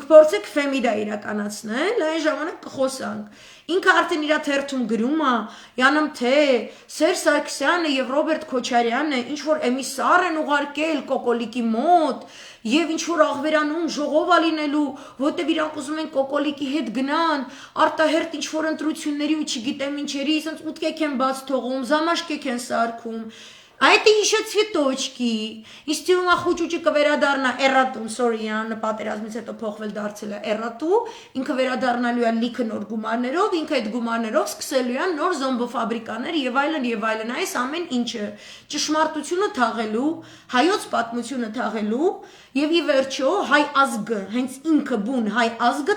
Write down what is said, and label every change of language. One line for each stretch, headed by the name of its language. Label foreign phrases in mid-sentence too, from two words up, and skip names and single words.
Armenian: փորձեք ֆեմիդա իրականացնել, այն ժամանակ կխոսանք։ Ինքը արդեն իր թերթում գրում է, յանում թե Սերժ Սարգսյանը եւ Ռոբերտ Քոչարյանը ինչ որ էմիսար են ուղարկել Կոկոլիկի մոտ եւ ինչ որ աղվերանում ժողով ա լինելու, որտեւ իրանք ուզում են Կոկոլիկի հետ գնան, արտահերտ ինչ որ ընտրությունների ու չգիտեմ ինչերի, ասենց ուտկեք են բաց թողում, զամաշկեք են սարքում։
Russian: А это еще цветочки.
Armenian: Իսկ թվում է խոճուճը կվերադառնա էրատուն, sorry, պատերազմից հետո փոխվել դարձել է էրատու, ինքը վերադառնալու է լիքը նոր գումարներով, ինքը այդ գումարներով սկսելու է նոր զոմբոֆաբրիկաներ եւ այլն, այս ամեն ինչը ճշմարտությունը թաղելու, հայոց պատմությունը թաղելու եւ ի վերջո հայ ազգը, հենց ինքը բուն հայ ազգը